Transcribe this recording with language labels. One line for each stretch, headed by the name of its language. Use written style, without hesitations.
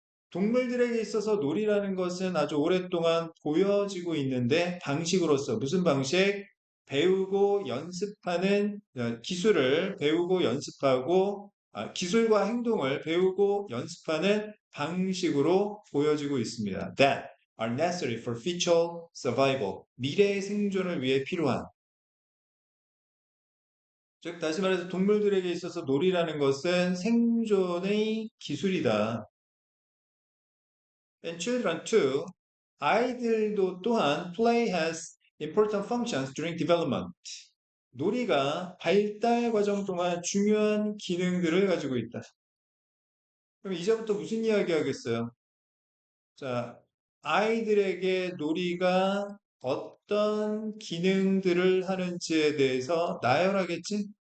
Korean: 동물들에게 있어서 놀이라는 것은 아주 오랫동안 보여지고 있는데 방식으로서 무슨 방식? 배우고 연습하는 기술을 배우고 연습하고 기술과 행동을 배우고 연습하는 방식으로 보여지고 있습니다.
English: That are necessary for future survival.
Korean: 미래의 생존을 위해 필요한. 즉, 다시 말해서 동물들에게 있어서 놀이라는 것은 생존의 기술이다.
English: And children too,
Korean: 아이들도 또한
English: play has important functions during development.
Korean: 놀이가 발달 과정 동안 중요한 기능들을 가지고 있다. 그럼 이제부터 무슨 이야기 하겠어요? 자, 아이들에게 놀이가 어떤 기능들을 하는지에 대해서 나열하겠지?